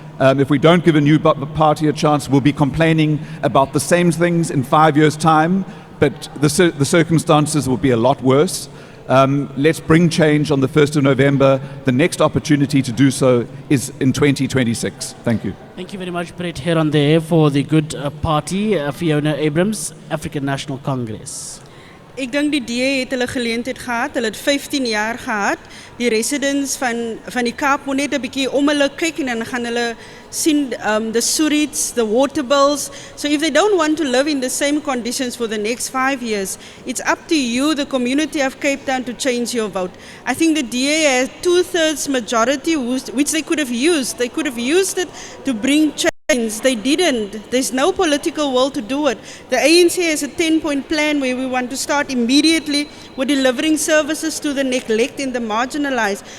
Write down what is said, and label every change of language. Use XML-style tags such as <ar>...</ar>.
<en>If we don't give a new party a chance, we'll be complaining about the same things in 5 years' time, but the circumstances will be a lot worse. Let's bring change on the 1st of November. The next opportunity to do so is in 2026. Thank you. Thank you very much, Brett, here on the air for the Good Party. Fiona Abrams, African National Congress.</en> <af>Ek dink die DA het hulle geleentheid gehad. Hulle het 15 jaar gehad. Die residents van die Kaap moet net 'n bietjie om hulle kyk en dan gaan hulle sien</af> <en>the sewage, the water bills. So if they don't want to live in the same conditions for the next 5 years, it's up to you, the community of Cape Town, to change your vote. I think the DA has 2/3 majority, which they could have used. They could have used it to bring change. They didn't. There's no political will to do it. The ANC has a 10-point plan where we want to start immediately with delivering services to the neglect and the marginalized.</en>